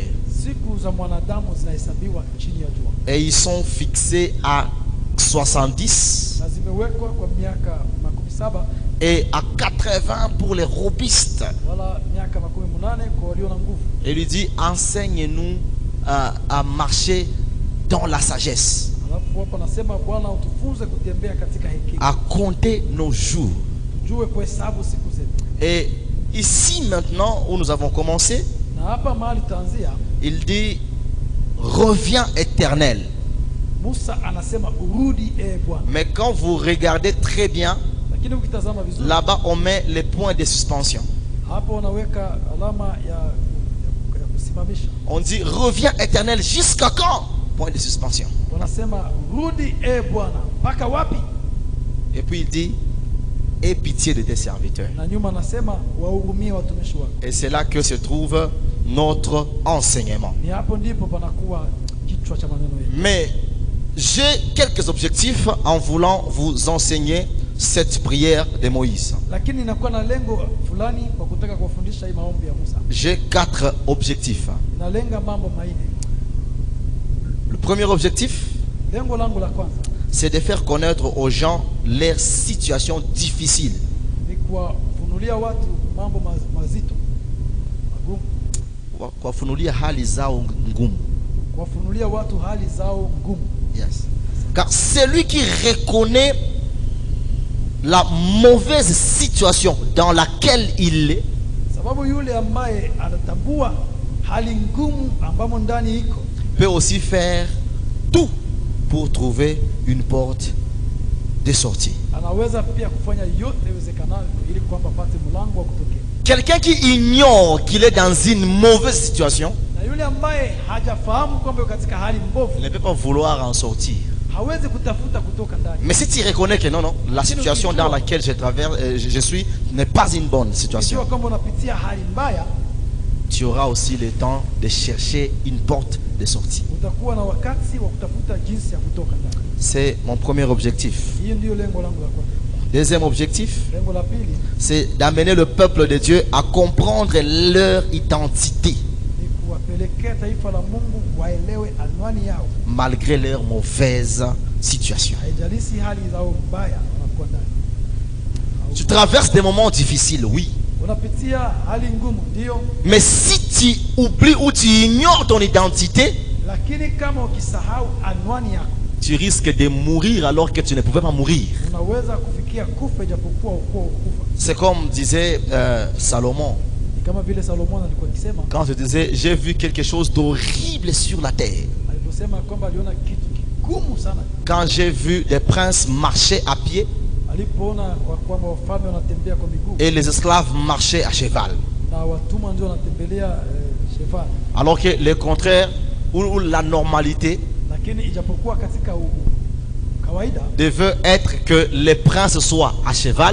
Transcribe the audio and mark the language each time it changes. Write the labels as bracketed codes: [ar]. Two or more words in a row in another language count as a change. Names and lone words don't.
[sw] siku za mwanadamu zinahesabiwa chini ya jua, [fr] Et ils sont fixés à 70 [sw] na zimewekwa kwa miaka 70 [fr] et à 80 pour les robustes. [sw] wala miaka 80 kwa walio na nguvu. [fr] Et lui dit: enseigne-nous à marcher dans la sagesse, [sw] Alafu hapa anasema Bwana utufunze kutembea katika hekima, [fr] à compter nos jours. [sw] tujue kuhesabu siku zetu. [fr] Et ici maintenant où nous avons commencé, [sw] Na hapa mahali taanzia, [fr] il dit: reviens éternel. [sw] Musa anasema urudi Bwana. [fr] Mais quand vous regardez très bien, [sw] Lakini ukitazama vizuri, [fr] là-bas on met les points de suspension. [sw] hapo unaweka alama ya kusimamisha. [fr] On dit: reviens éternel jusqu'à quand? Point de suspension. [sw] Wanasema rudi Bwana, mpaka wapi? [fr] Et puis il dit: aie pitié de tes serviteurs. [sw] Na nyuma anasema wahurumie watumishi wako. [fr] Et c'est là que se trouve notre enseignement. [sw] Ni hapo ndipo panakuwa kichwa cha maneno yetu. [fr] Mais j'ai quelques objectifs en voulant vous enseigner cette prière de Moïse. [sw] Lakini inakuwa na lengo fulani kwa kutaka kuwafundisha hii maombi ya Musa. [fr] J'ai 4 objectifs. [sw] Inalenga mambo manne. [fr] Le premier objectif, [sw] Lengo langu la kwanza [fr] c'est de faire connaître aux gens leurs situations difficiles. [sw] ni kuwafunulia watu mambo mazito, magumu, Kuwafunulia hali zao ngumu. kuwafunulia watu hali zao ngumu. Yes. [fr] Car celui qui reconnaît la mauvaise situation dans laquelle il est, [sw] Sababu yule ambaye anatambua hali ngumu ambamo ndani iko, [fr] peut aussi faire tout pour trouver une porte de sortie. [sw] anaweza pia kufanya yote iwezekanavyo ili kwamba apate mlango wa kutokea. [fr] Quelqu'un qui ignore qu'il est dans une mauvaise situation [sw] Na yule ambaye hajafahamu kwamba yuko katika hali mbovu, [fr] ne peut pas vouloir en sortir. [sw] hawezi kutafuta kutoka ndani. [fr] Mais si tu reconnais que non, non, la situation dans laquelle je traverse, je suis n'est pas une bonne [sw] Ikiwa [fr] situation, [sw] kwamba unapitia hali mbaya, [fr] tu auras aussi le temps de chercher une porte de sortie. [sw] utakuwa na wakati wa kutafuta jinsi ya kutoka ndani. [fr] C'est mon premier objectif. [sw] Hiyo ndio lengo langu la kwanza. [fr] Deuxième objectif, [sw] Lengo la pili [fr] c'est d'amener le peuple de Dieu à comprendre leur identité [sw] ni kuwapelekea taifa la Mungu waelewe anwani yao, [fr] malgré leur mauvaise situation. [sw] haijalishi hali zao mbaya wanakuwa ndani. [fr] Tu traverses des moments difficiles, oui. [sw] Unapitia hali ngumu, ndio, [fr] Mais si tu oublies ou tu ignores ton identité, [sw] lakini kama ukisahau anwani yako, [fr] tu risques de mourir alors que tu ne pouvais pas mourir. [sw] unaweza kufikia kufa ijapokuwa ukuwa ukufa. [fr] C'est comme disait Salomon, [sw] Ni kama vile Salomon alikuwa akisema, [fr] quand je disais: j'ai vu quelque chose d'horrible sur la terre. [sw] aliposema kwamba aliona kitu kigumu sana, [fr] Quand j'ai vu des princes marcher à pied [sw] alipoona kwa kwamba wafalme wanatembea kwa miguu [fr] et les esclaves marchaient à cheval. [sw] na watumwa ndio wanatembelea cheval, [fr] Alors que le contraire, ou la normalité, [sw] lakini ijapokuwa katika kawaida [fr] devait être que les princes soient à cheval